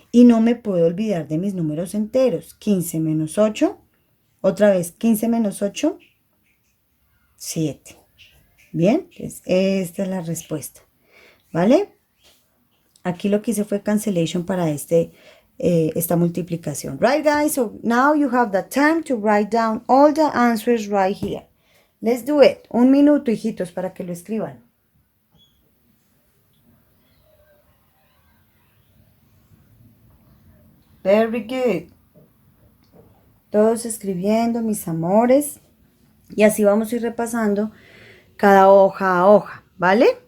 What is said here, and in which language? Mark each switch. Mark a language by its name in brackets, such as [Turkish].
[Spanish] Y no me puedo olvidar de mis números enteros. 15 menos 8. Otra vez, 15 menos 8. 7. Bien, pues esta es la respuesta. ¿Vale? Aquí lo que hice fue cancellation para esta multiplicación. [English] Right, guys? So now you have the time to write down all the answers right here. Let's do it. [Spanish] Un minuto, hijitos, para que lo escriban. [English] Very good. [Spanish] Todos escribiendo, mis amores. Y así vamos a ir repasando cada hoja a hoja, ¿vale?